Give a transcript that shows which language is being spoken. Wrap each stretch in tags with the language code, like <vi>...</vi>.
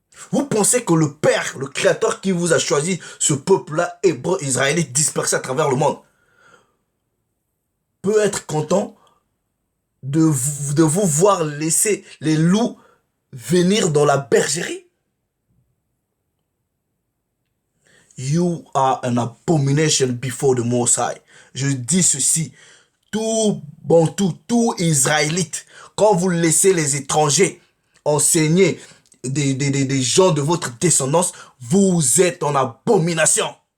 <fr>Vous pensez que le Père, le Créateur qui vous a choisi, ce peuple-là, hébreu, israélite, dispersé à travers le monde, peut être content de vous voir laisser les loups venir dans la bergerie?</fr> <en>You are an abomination before the Most High.</en> <fr>Je dis ceci, tout Bantou, tout Israélite, quand vous laissez les étrangers enseigner des gens de votre descendance, vous êtes en abomination.</fr>